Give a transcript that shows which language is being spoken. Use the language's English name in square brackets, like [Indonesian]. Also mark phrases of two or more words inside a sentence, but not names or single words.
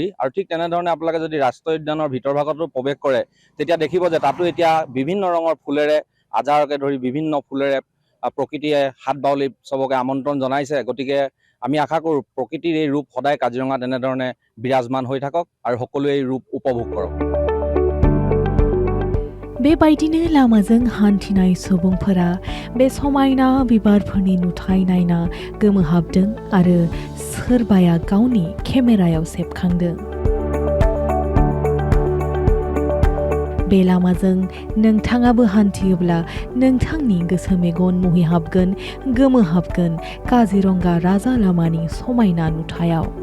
[Assamese] আৰু ঠিক তেনেধৰণে আপোনালোকে যদি ৰাষ্ট্ৰীয় উদ্যানৰ ভিতৰ ভাগতো প্ৰৱেশ কৰে তেতিয়া দেখিব যে তাতো এতিয়া বিভিন্ন ৰঙৰ ফুলেৰে আজাৰকে ধৰি বিভিন্ন ফুলেৰে প্ৰকৃতিয়ে হাত বাউলি চবকে আমন্ত্ৰণ জনাইছে। গতিকে আমি আশা কৰোঁ প্ৰকৃতিৰ এই ৰূপ সদায় কাজিৰঙাত এনেধৰণে বিৰাজমান হৈ থাকক আৰু সকলোৱে এই ৰূপ উপভোগ কৰক। [Bodo] बेबायदिनो लामाजों हान्थिनाय सुबुंफोरा बे समायना बिबारफोरनि नुथाय नायना गोमोहाबदों आरो सोरबाया गावनि केमेरायाव सेबखांदों। बे लामाजों नोंथाङाबो हान्थियोब्ला नोंथांनि गोसो मेगन मुहिहाबगोन, गोमोहाबगोन काजिरंगा राजा लामानि समायना नुथायाव।